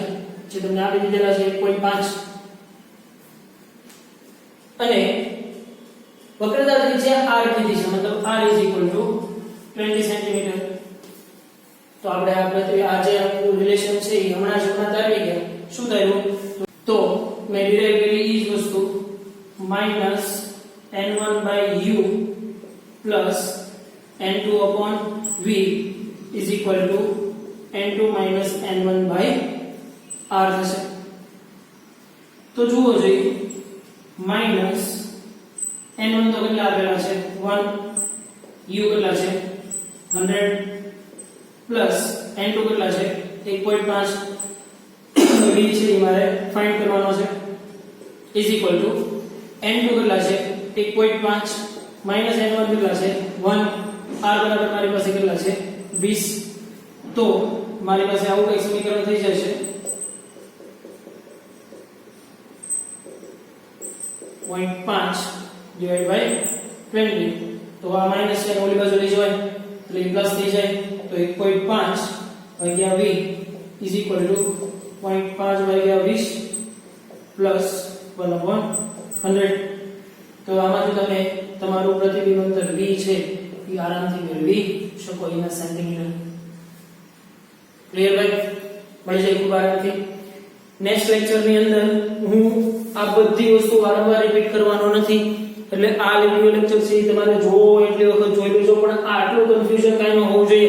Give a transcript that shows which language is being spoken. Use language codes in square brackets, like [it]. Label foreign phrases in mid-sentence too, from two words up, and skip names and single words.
[gu] જે તમને આપી દીધેલા છે 1.5, અને વક્રતા ત્રિજ્યા r કીધી છે, મતલબ r 20 સેન્ટીમીટર. તો આપણે તો આ જે આપણું રિલેશન છે એ હમણાં તારવી ગયા. શું થયું? તો મેં ડિરાઈવ કરી એ જ વસ્તુ [en] -n1/u plus n2/v is equal to n2 minus n1/r [gu] થશે. તો જુઓ જોઈએ, માઈનસ n1 તો કેટલા આપેલા છે? 1, u કેટલા છે? 100, પ્લસ n2 કેટલા છે? 1.5, v છે એ મારે ફાઇન્ડ કરવાનો છે, [en] is equal to n2 [gu] કેટલા છે? 1.5 માઈનસ n1 કેટલા છે? 1, r બરાબર મારી પાસે કેટલા છે? 20. તો મારી પાસે આવું કઈ સમીકરણ થઈ જશે 0.5 [en] divided by [gu] 20. તો આ માઈનસ છે ઓલી બાજુ લઈ જવાય એટલે પ્લસ થઈ જાય. તો 1.5 ભાગ્યા v [en] is equal to [gu] 0.5 ભાગ્યા 20 પ્લસ 1/100. તો આમાંથી તમે તમારું પ્રતિબિંબ અંતર v છે એ આરામથી મેળવી શકો એના સેન્ટીમીટર. ક્લિયર ભાઈ? મળી જાય ખૂબ આરામથી. [en] next lecture [gu] ની અંદર હું આ બધી વસ્તુ વારંવાર રિપીટ કરવાનો નથી, એટલે આ [en] video lecture [gu] છે તમારે જોવો એટલી વખત જોઈ લેજો, પણ આટલું કન્ફ્યુઝન કાઈ ન હોવું જોઈએ.